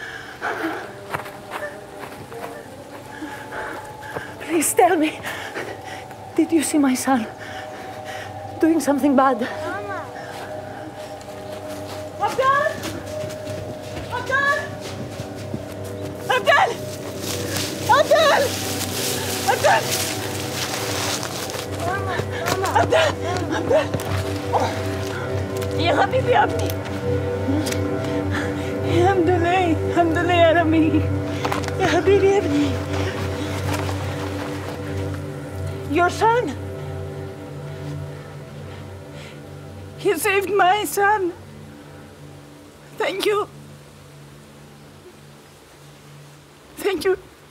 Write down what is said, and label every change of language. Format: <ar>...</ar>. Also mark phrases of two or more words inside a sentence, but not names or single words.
<en>Please tell me, did you see my son doing something bad? Mama. Abdel! Abdel! Abdel! Abdel! Abdel! Abdel! Abdel!</en> <ar>يا حبيبي يا ابني الحمد لله يا رامي يا حبيبي يا ابني.</ar> <en>Your son? He saved my son. Thank you. Thank you.</en>